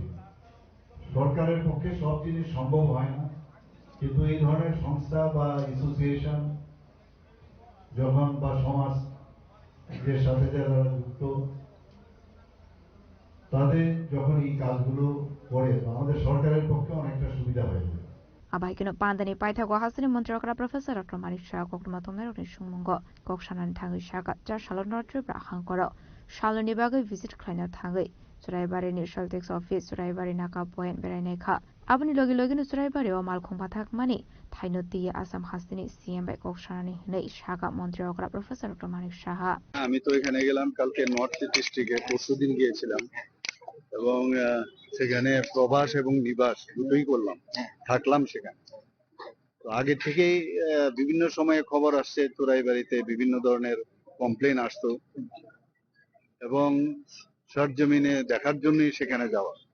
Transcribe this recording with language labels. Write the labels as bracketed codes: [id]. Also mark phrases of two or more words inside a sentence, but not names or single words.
[bn] সরকারের পক্ষে সব জিনিস সম্ভব হয় না, কিন্তু এই ধরনের সংস্থা বা অ্যাসোসিয়েশন যখন বা সমাজের সাথে যারা যুক্ত, তাদের যখন এই কাজগুলো করে, আমাদের সরকারের পক্ষে অনেকটা সুবিধা হয়ে যায়। [trp] Abaikino pandani paithago hasini montrokra professor Dr. Manik Shah kokma tomner ni sungmongo koksanan thangi shaka jar salon nortre brahang koro saloni bagai visit khlaina thangi Suraibari ni Shaltex office Suraibari naka point berainai kha aboni logi logi no Suraibari o malkhung pathak mani thaino tiye Assam hasini CM bai koksanani nei shaka montrokra professor Dr. Manik Shah [bn] আমি তো এখানে গেলাম কালকে নর্থ ডিস্ট্রিক্টে, পরশুদিন গিয়েছিলাম এবং সেখানে প্রবাস এবং নিবাস দুটোই করলাম, থাকলাম সেখানে। তো আগে থেকেই বিভিন্ন সময়ে খবর আসছে চোরাইবাড়িতে বিভিন্ন ধরনের কমপ্লেন আসতো এবং সরজমিনে দেখার জন্যই সেখানে যাওয়া।